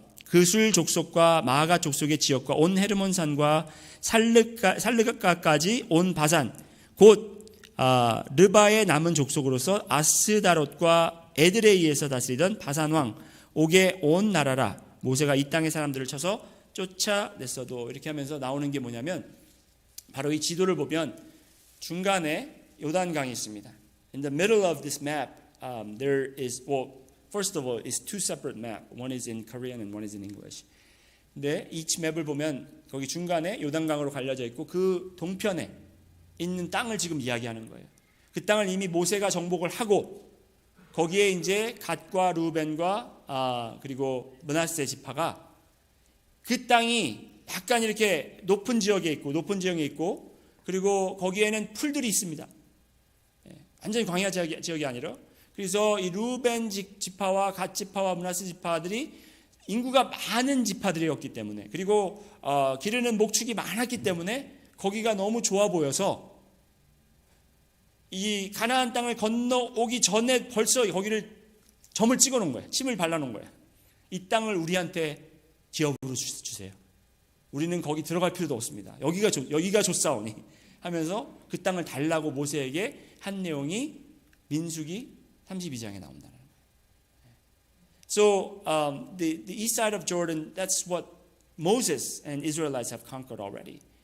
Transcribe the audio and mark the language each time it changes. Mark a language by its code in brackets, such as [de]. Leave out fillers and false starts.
[ko] 그술 족속과 마아가 족속의 지역과 온 헤르몬 산과 살르가까지 온 바산 곧 르바의 남은 족속으로서 아스다롯과 에드레이에서 다스리던 바산 왕 옥의 온 나라라. 모세가 이 땅의 사람들을 쳐서 쫓아냈어도. 이렇게 하면서 나오는 게 뭐냐면 바로 이 지도를 보면 중간에 요단강이 있습니다. [en] In the middle of this map, there is, well, first of all, it's two separate maps. One is in Korean and one is in English. [ko] 근데 each 맵을 보면 거기 중간에 요단강으로 갈려져 있고 그 동편에 있는 땅을 지금 이야기하는 거예요. 그 땅을 이미 모세가 정복을 하고 거기에 이제 갓과 루벤과 그리고 므낫세 지파가 그 땅이 약간 이렇게 높은 지역에 있고 그리고 거기에는 풀들이 있습니다. 완전히 광야 지역이 아니라 그래서 이 루벤 지파와 갓 지파와 므낫세 지파들이 인구가 많은 지파들이었기 때문에 그리고 기르는 목축이 많았기 때문에 거기가 너무 좋아 보여서 이 가나안 땅을 건너오기 전에 벌써 거기를 점을 찍어 놓은 거예요. 침을 발라 놓은 거예요. 이 땅을 우리한테 기업으로 주세요. 우리는 거기 들어갈 필요도 없습니다. 여기가 좋사오니 하면서 그 땅을 달라고 모세에게 한 내용이 민수기 32장에 나온다는 거예요. [en] So the east side of Jordan, that's what Moses and Israelites have conquered already.